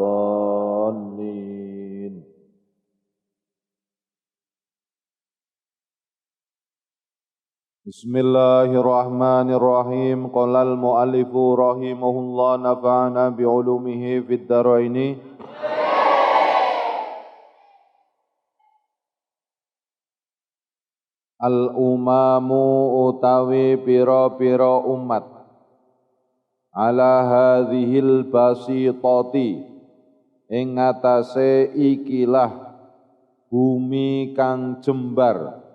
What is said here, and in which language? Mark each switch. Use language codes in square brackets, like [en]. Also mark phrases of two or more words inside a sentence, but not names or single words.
[ar] الضالين بسم الله الرحمن الرحيم قال المؤلف رحمه الله نفعنا بعلومه في الدارين [jv] al-umamu utawi pira-pira umat [ar] على هذه البسيطة [jv] ing atase ikilah bumi kang jembar